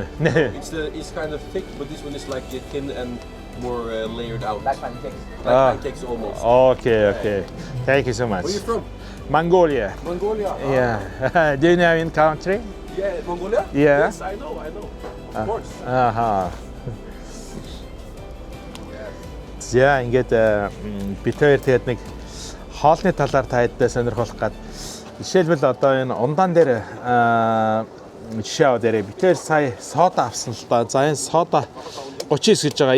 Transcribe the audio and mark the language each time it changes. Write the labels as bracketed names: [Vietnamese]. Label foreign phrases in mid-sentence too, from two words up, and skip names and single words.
[English] It's kind of thick, but this one is like thin and more layered out. Like pancakes. Like pancakes almost. Okay. Thank you so much. Where are you from? Mongolia. Mongolia. Yeah. Do you know in country? Yeah, Mongolia? Yeah. Yes, I know. Of course. [Mongolian] За ингээд бид хоёр тэгээд нэг хоолны талаар та хэддээ сонирхолох гад жишээлбэл одоо энэ ундаан дээр жишээ аваад ярэ бид хоёр сая сода авсан л да. За энэ сода 39 гэж байгаа.